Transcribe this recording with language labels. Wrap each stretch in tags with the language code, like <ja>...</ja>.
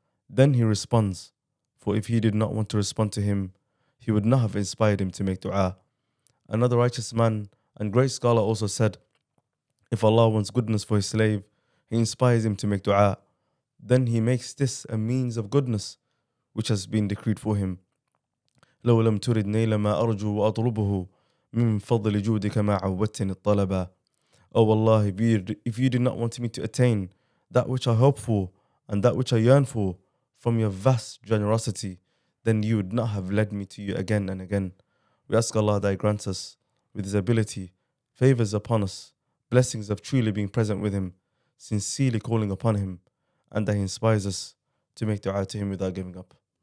<en>Then He responds, for if He did not want to respond to him, He would not have inspired him to make dua. Another righteous man and great scholar also said, if Allah wants goodness for His slave, He inspires him to make dua. Then He makes this a means of goodness which has been decreed for him.</en> <ar>لو لم ترد نيل ما أرجو وأطلبه من فضل جودك ما عودتني الطلبا.</ar> <en>Oh Allah, if you did not want me to attain that which I hope for and that which I yearn for from your vast generosity, then you would not have led me to you again and again. We ask Allah that He grants us with His ability, favors upon us, blessings of truly being present with Him, sincerely calling upon Him, and that He inspires us to make dua to Him without giving up.</en>